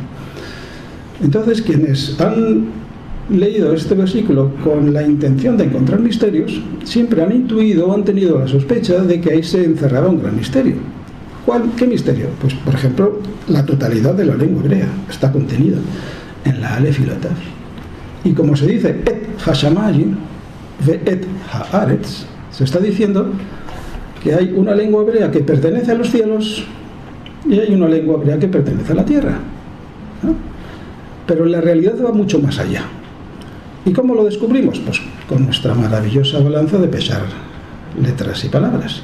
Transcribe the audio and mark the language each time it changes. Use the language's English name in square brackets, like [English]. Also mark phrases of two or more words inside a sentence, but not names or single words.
[Spanish] Entonces, quienes han leído este versículo con la intención de encontrar misterios, siempre han intuido o han tenido la sospecha de que ahí se encerraba un gran misterio. ¿Qué misterio? Pues, por ejemplo, la totalidad de la lengua hebrea está contenida en la alef y la taf. Y como se dice [Hebrew] את השמים ואת הארץ, [Spanish] se está diciendo que hay una lengua hebrea que pertenece a los cielos y hay una lengua hebrea que pertenece a la tierra, ¿no? Pero la realidad va mucho más allá. ¿Y cómo lo descubrimos? Pues con nuestra maravillosa balanza de pesar letras y palabras.